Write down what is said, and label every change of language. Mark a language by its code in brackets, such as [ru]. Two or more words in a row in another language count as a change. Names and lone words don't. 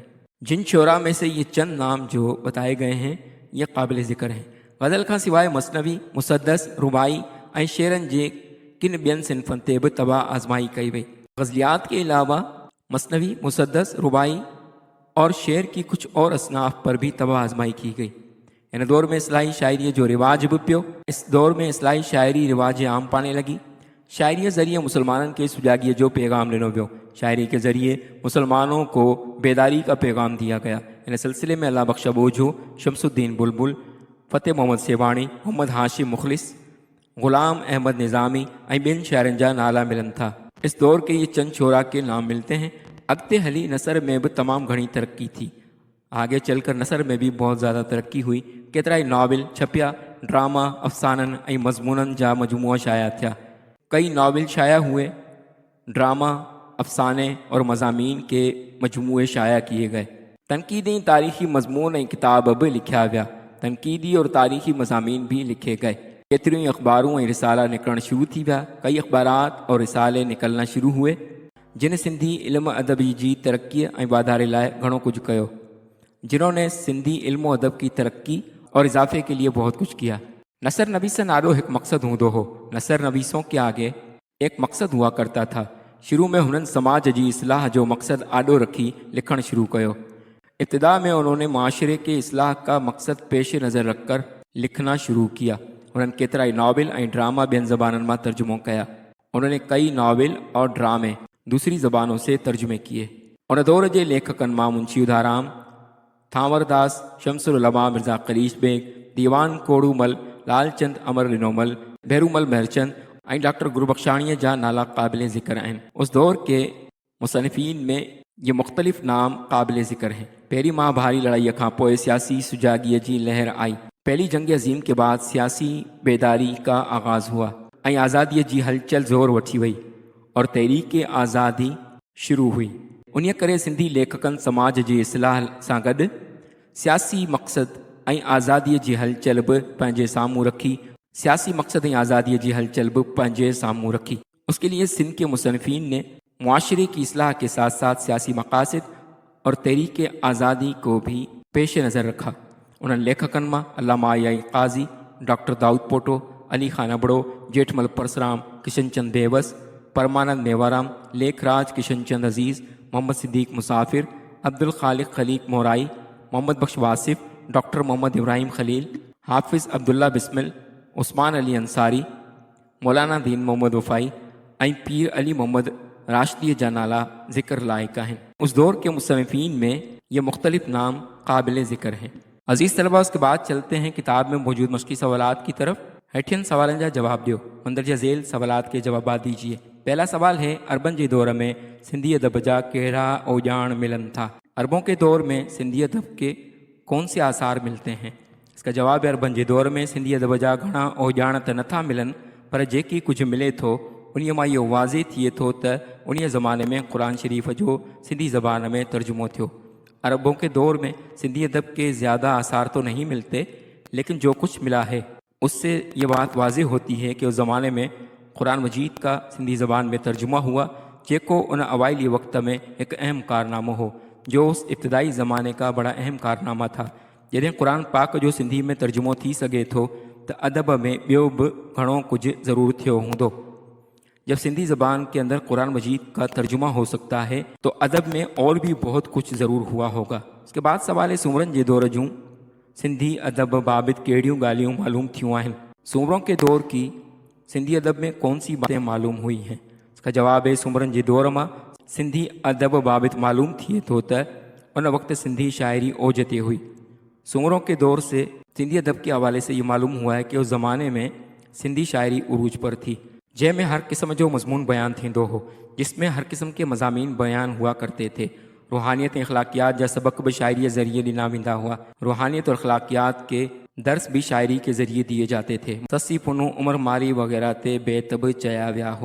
[ur] جن شعرا میں سے یہ چند نام جو بتائے گئے ہیں یہ قابل ذکر ہیں. [sd] गज़ल खां सवाइ मसनवी, मुसद्दस, रुबाई ऐं शेरनि जे किन ॿियनि सिन्फ़नि ते बि तबाह आज़माई कई वई. [ur] غزلیات کے علاوہ مثنوی، مسدس، رباعی اور شعر کی کچھ اور اصناف پر بھی تباہ آزمائی کی گئی. [sd] इन दौर में इस्लाही शायरी जो रिवाज भी पियो. [ur] اس دور میں اصلاحی شاعری رواج عام پانے لگی. [sd] शायरी ज़रिए मुसलमानों के सुजाॻीअ जो पैगाम ॾिनो वियो. [ur] شاعری کے ذریعے مسلمانوں کو بیداری کا پیغام دیا گیا. [sd] इन सिलसिले में अल्लाह बख्शा बोझो, शमसुद्दीन बुलबुल, फ़तेह मोहम्मद सेवाणी, मोहम्मद हाशिम मुखलिस, ग़ुलाम अहमद निज़ामी ऐं ॿियनि शाइरनि जा नाला मिलनि था. [ur] اس دور کے یہ چند شعرا کے نام ملتے ہیں. [sd] अॻिते हली नसर में भी तमाम घणी तरक्की थी. [ur] آگے چل کر نثر میں بھی بہت زیادہ ترقی ہوئی. [sd] केतिराई नाविल छपिया, ड्रामा, अफ़साननि ऐं मज़मूननि जा मजमूआ शाया थिया. [ur] کئی ناول شائع ہوئے. ڈرامہ، افسانے اور مضامین کے مجموعے شائع کیے گئے. [sd] तनकीदी तारीख़ी मज़मून ऐं किताब भी लिखिया विया. [ur] تنقیدی اور تاریخی مضامین بھی لکھے گئے. [sd] केतिरियूं ई अख़बारूं ऐं रिसाला निकिरणु शुरू थी विया. [ur] کئی اخبارات اور رسالے نکرڻ شروع ہوئے [sd] जिन सिंधी इल्म अदबी जी तरक्की ऐं वाधारे लाइ घणो कुझु कयो. [ur] جنہوں نے سندھی علم ادب کی ترقی اور اضافے کے لیے بہت کچھ کیا. [sd] नसर नवीसन आॾो हिकु मक़सदु हूंदो हो. [ur] نثر نویسوں کے آگے ایک مقصد ہوا کرتا تھا. [sd] शुरू में हुननि समाज जी इस्लाह जो मक़सदु आॾो रखी लिखणु शुरू कयो. [ur] ابتدا میں انہوں نے معاشرے کے اصلاح کا مقصد پیش نظر رکھ کر لکھنا شروع کیا. [sd] उन्होंने केतिराई नाविल ऐं ड्रामा ॿियनि ज़बाननि मां तर्जुमो कया. [ur] انہوں نے کئی ناول اور ڈرامے دوسری زبانوں سے ترجمے کیے. [sd] उन दौर जे लेखकनि मां मुंशी उधाराम, थांवरदास, शमसुल उलमा मिर्ज़ा कलीश बेग, दीवान कोड़ूमल, लालचंद अमर लिनोमल, भैरूमल महरचंद ऐं डॉक्टर गुरबख्शाणीअ जा नाला क़ाबिल ज़िक्र आहिनि। [ur] اس دور کے مصنفین میں یہ مختلف نام قابل ذکر ہیں. [sd] पहिरीं महाभारी लड़ाईअ खां पोइ सियासी सुजागीअ जी लहर आई। [ur] پہلی جنگ عظیم کے بعد سیاسی بیداری کا آغاز ہوا [sd] ऐं आज़ादीअ जी हलचल ज़ोर वठी वई [ur] اور تحریک آزادی شروع ہوئی. [sd] उन्हीअ करे सिंधी लेखकनि समाज जी इस्लाह सां गॾु सियासी मक़सद ऐं आज़ादीअ जी हलचल बि पंहिंजे साम्हूं रखी [ur] اس کے لیے سندھ کے مصنفین نے معاشرے کی اصلاح کے ساتھ ساتھ سیاسی مقاصد اور تحریک آزادی کو بھی پیش نظر رکھا. [sd] उन्हनि लेखकनि मां अल्लामा आई क़ाज़ी, डॉक्टर दाऊद पोटो, अली खान अबड़ो, जेठमल परसराम, किशनचंद बेवस, परमानंद नेवाराम, लेखराज किशनचंद अज़ीज़, मोहम्मद सिद्दीक़ मुसाफिर, अब्दुल खालिक खलीक मोराई, मोहम्मद बख्श वासिफ़, डॉक्टर मोहम्मद इब्राहिम खलील, हाफिज़ अब्दुल्ला बिस्मिल, उस्मान अली अंसारी, मौलाना दीन मोहम्मद वफ़ाई ऐं पीर अली मोहम्मद राशिदी जा नाला ज़िक्र लाइक़ आहिनि। [ur] اس دور کے مصنفین میں یہ مختلف نام قابل ذکر ہیں. عزیز طلبہ، اس کے بعد چلتے ہیں کتاب میں موجود مشقی سوالات کی طرف. [sd] हेठियन सवालनि जा जवाब दियो, [ur] مندرجہ ذیل سوالات کے جوابات دیجیے. پہلا سوال ہے, [sd] अरबन के दौर में सिंधी अदब जा कहिड़ा ओजाण मिलन था? [ur] عربوں کے دور میں سندھی ادب کے کون سے آثار ملتے ہیں? اس کا جواب ہے, [sd] अरबन के दौर में सिंधी अदब जा घणा ओजाण त नथा मिलन, पर जेकी कुछ मिले थो उन्हीअ मां इहो वाज़े थिए थो त उन्हीअ ज़माने में क़ुरान शरीफ़ जो सिंधी ज़बान में तर्जुमो थियो। [ur] عربوں کے دور میں سندھی ادب کے زیادہ آثار تو نہیں ملتے، لیکن جو کچھ ملا ہے اس سے یہ بات واضح ہوتی ہے کہ اس زمانے میں قرآن مجید کا سندھی زبان میں ترجمہ ہوا, [sd] जेको उन अवाइली वक्त में एक अहम कारनामो हो, [ur] جو اس ابتدائی زمانے کا بڑا اہم کارنامہ تھا. [sd] जॾहिं क़ुरान पाक जो सिंधी में तर्जुमो थी सघे थो त अदब में ॿियो बि घणो कुझु ज़रूर थियो हूंदो। [ur] جب سندھی زبان کے اندر قرآن مجید کا ترجمہ ہو سکتا ہے تو ادب میں اور بھی بہت کچھ ضرور ہوا ہوگا. اس کے بعد سوال ہے, [sd] सूमरन जे दौर जूं सिंधी अदब बाबत कहिड़ियूं ॻाल्हियूं मालूम थियूं आहिनि? [ur] سومروں کے دور کی سندھی ادب میں کون سی باتیں معلوم ہوئی ہیں? اس کا جواب ہے, [sd] सूमरन जे दौर में सिंधी अदब बाबत मालूम थिए थो त उन वक्त सिंधी शायरी ओज ते हुई। [ur] سومروں کے دور سے سندھی ادب کے حوالے سے یہ معلوم ہوا ہے کہ اس زمانے میں سندھی شاعری عروج پر تھی, [sd] जंहिंमें हर क़िस्म जो मज़मून बयान थींदो हो, [ur] جس میں ہر قسم کے مضامین بیان ہوا کرتے تھے. [sd] रूहानियत ऐं अख़लाक़ियात जा सबक भी शायरी ज़रिए ॾिना वेंदा हुआ। [ur] روحانیت اور اخلاقیات کے درس بھی شاعری کے ذریعے دیے جاتے تھے. [sd] सस्सी पुनू, उमर मारी वग़ैरह ते बेत बि चया विया हुआ।